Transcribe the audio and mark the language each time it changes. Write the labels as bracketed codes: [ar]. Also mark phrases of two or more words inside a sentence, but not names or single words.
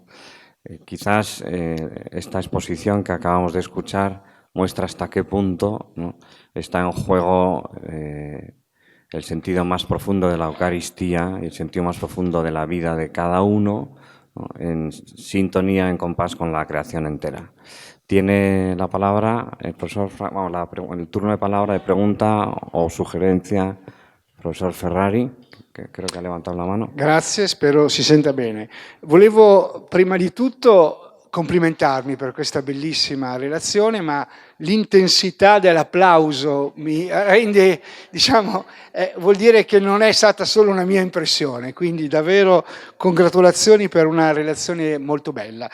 [es] Quizás esta exposición que acabamos de escuchar muestra hasta qué punto, ¿no?, está en juego el sentido más profundo de la Eucaristía y el sentido más profundo de la vida de cada uno, ¿no?, en sintonía, en compás con la creación entera. Tiene la palabra el profesor, el turno de palabra de pregunta o sugerencia, [it] professor Ferrari, che credo che ha levantato la mano. Grazie, spero si senta bene. Volevo prima di tutto complimentarmi per questa bellissima relazione, ma l'intensità dell'applauso mi rende, diciamo, vuol dire che non è stata solo una mia impressione, quindi davvero congratulazioni per una relazione molto bella.